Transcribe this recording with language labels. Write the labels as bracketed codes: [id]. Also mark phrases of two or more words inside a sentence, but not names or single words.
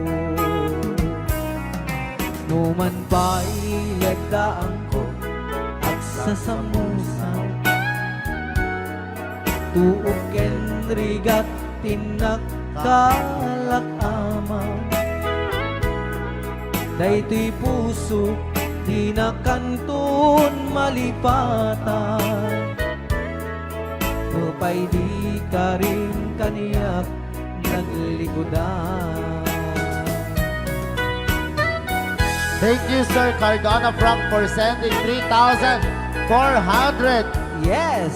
[ilo] Numan pa'y legdaan ko at sasamusan, tuok ken rigat tinaktalak ama. Daytoy puso di na kanton malipatan, nupay di ka rin kaniyak naglikodan. [en] Thank you, Sir Cardona Frank, for sending 3,400 Yes!